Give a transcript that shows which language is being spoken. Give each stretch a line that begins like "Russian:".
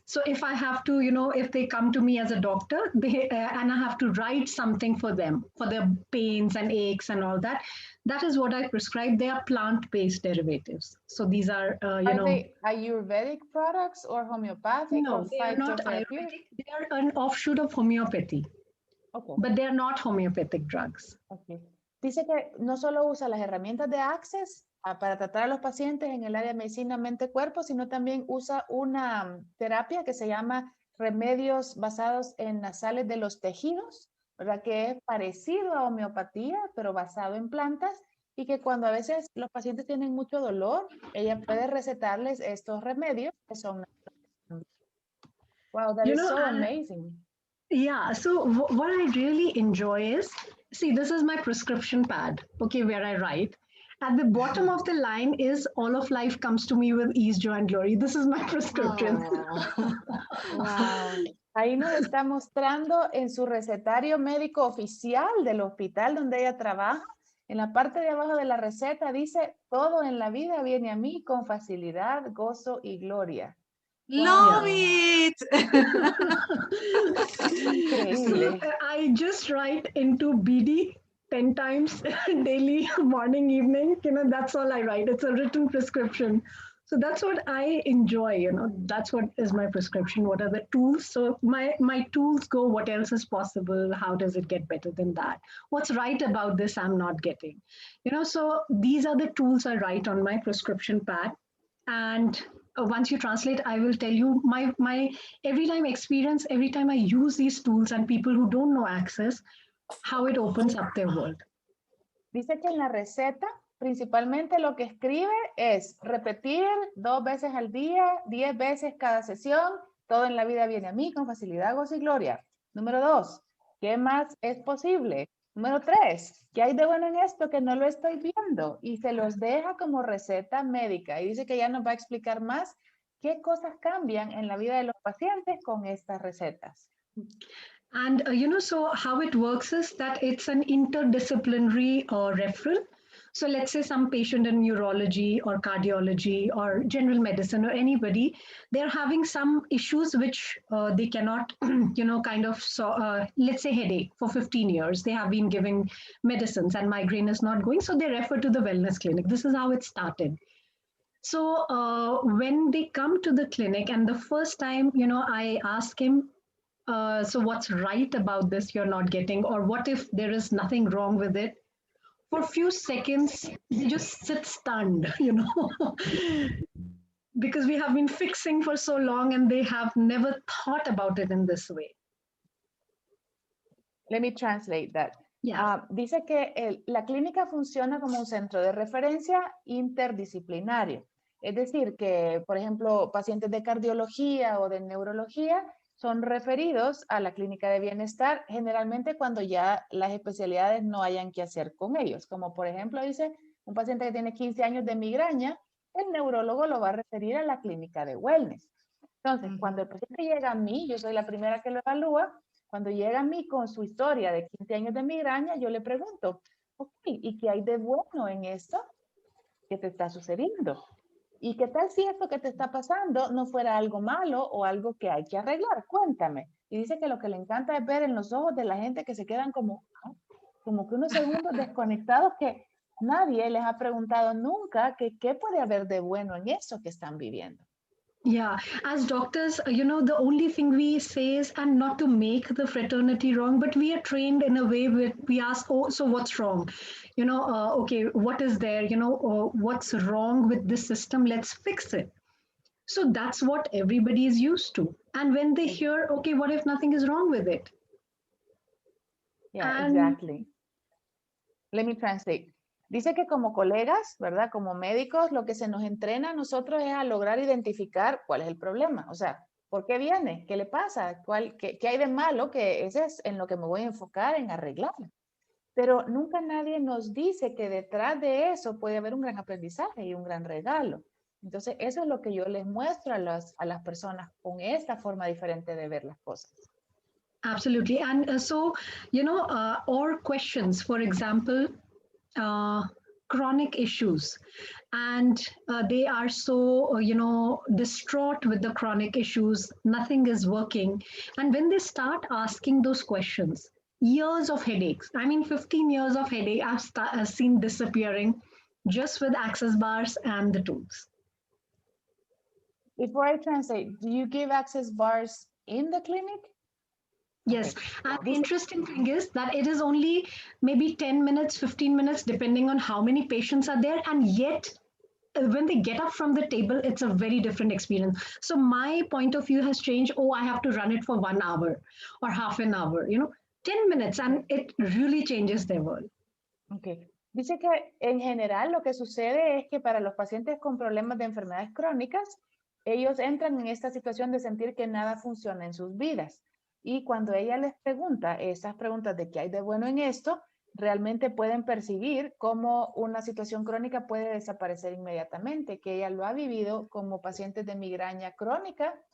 English: So if I have to, you know, if they come to me as a doctor, they, and I have to write something for them, for their pains and aches and all that, that is what I prescribe. They are plant-based derivatives. So these are, you know. Are they Ayurvedic products or homeopathic? No, or they are not Ayurvedic. They are an offshoot of homeopathy. Okay. But they are not homeopathic drugs. Okay.
Spanish: Dice que no solo usa las herramientas de Access para tratar a los pacientes en el área de medicina mente-cuerpo, sino también usa una terapia que se llama remedios basados en las sales de los tejidos, ¿verdad? Que es parecido a homeopatía, pero basado en plantas, y que cuando a veces los pacientes tienen mucho dolor, ella puede recetarles estos remedios que son...
English: Wow, that is so amazing. Yeah, so what I really enjoy is, see, this is my prescription pad, okay, where I write. At the bottom of the line is all of life comes to me with ease, joy, and glory. This is my prescription. Wow.
Spanish: Ahí nos está mostrando en su recetario médico oficial del hospital donde ella trabaja. En la parte de abajo de la receta dice, todo en la vida viene a mí con facilidad, gozo y gloria.
English: Love it. So I just write into BD 10 times daily, morning, evening, that's all I write. It's a written prescription. So that's what I enjoy, that's what is my prescription. What are the tools? So my tools go, what else is possible? How does it get better than that? What's right about this I'm not getting? So these are the tools I write on my prescription pad. And once you translate, I will tell you my every time experience, every time I use these tools and people who don't know Access, how it opens up their world.
Spanish: Dice que en la receta, principalmente lo que escribe es repetir 2 veces al día, 10 veces cada sesión, todo en la vida viene a mí con facilidad, gozo y gloria. Número 2, ¿qué más es posible? Número 3, ¿qué hay de bueno en esto que no lo estoy viendo? Y se los deja como receta médica. Y dice que ya nos va a explicar más qué cosas cambian en la vida de los pacientes con estas recetas.
English: And, so how it works is that it's an interdisciplinary referral. So let's say some patient in neurology or cardiology or general medicine or anybody, they're having some issues which they cannot, let's say headache for 15 years. They have been giving medicines and migraine is not going. So they refer to the wellness clinic. This is how it started. So when they come to the clinic and the first time, I ask him, so what's right about this you're not getting, or what if there is nothing wrong with it? For a few seconds, they just sit stunned, because we have been fixing for so long and they have never thought about it in this way. Let me translate that. Yeah.
Spanish: Dice que la clínica funciona como un centro de referencia interdisciplinario. Es decir, que, por ejemplo, pacientes de cardiología o de neurología son referidos a la clínica de bienestar, generalmente cuando ya las especialidades no hayan que hacer con ellos. Como por ejemplo, dice, un paciente que tiene 15 años de migraña, el neurólogo lo va a referir a la clínica de wellness. Entonces, cuando el paciente llega a mí, yo soy la primera que lo evalúa, cuando llega a mí con su historia de 15 años de migraña, yo le pregunto, ok, ¿y qué hay de bueno en esto que te está sucediendo? ¿Y qué tal si esto que te está pasando no fuera algo malo o algo que hay que arreglar? Cuéntame. Y dice que lo que le encanta es ver en los ojos de la gente que se quedan como que unos segundos desconectados, que nadie les ha preguntado nunca que qué puede haber de bueno en eso que están viviendo.
English: Yeah, as doctors, the only thing we say is, and not to make the fraternity wrong, but we are trained in a way where we ask, oh, so what's wrong? Okay, what is there? What's wrong with this system? Let's fix it. So that's what everybody is used to. And when they hear, okay, what if nothing is wrong with it? Yeah, exactly. Let me translate.
Spanish: Dice que como colegas, ¿verdad? Como médicos, lo que se nos entrena a nosotros es a lograr identificar cuál es el problema. O sea, ¿por qué viene? ¿Qué le pasa? ¿Qué hay de malo? Que ese es en lo que me voy a enfocar, en arreglar. Pero nunca nadie nos dice que detrás de eso puede haber un gran aprendizaje y un gran regalo. Entonces, eso es lo que yo les muestro a las personas con esta forma diferente de ver las cosas.
English: Absolutely. And so, or questions, for example, chronic issues, and they are so distraught with the chronic issues, nothing is working, and when they start asking those questions, years of headaches, 15 years of headache I've seen disappearing just with Access bars and the tools. Before I translate, do you give Access bars in the clinic? Yes, and the interesting thing is that it is only maybe 10 minutes, 15 minutes, depending on how many patients are there. And yet, when they get up from the table, it's a very different experience. So my point of view has changed. Oh, I have to run it for 1 hour or half an hour, 10 minutes, and it really changes their world. Okay.
Spanish: Dice que en general lo que sucede es que para los pacientes con problemas de enfermedades crónicas, ellos entran en esta situación de sentir que nada funciona en sus vidas. Y cuando ella les pregunta esas preguntas de qué hay de bueno en esto, realmente pueden percibir cómo una situación crónica puede desaparecer inmediatamente, que ella lo ha vivido como pacientes de migraña crónica.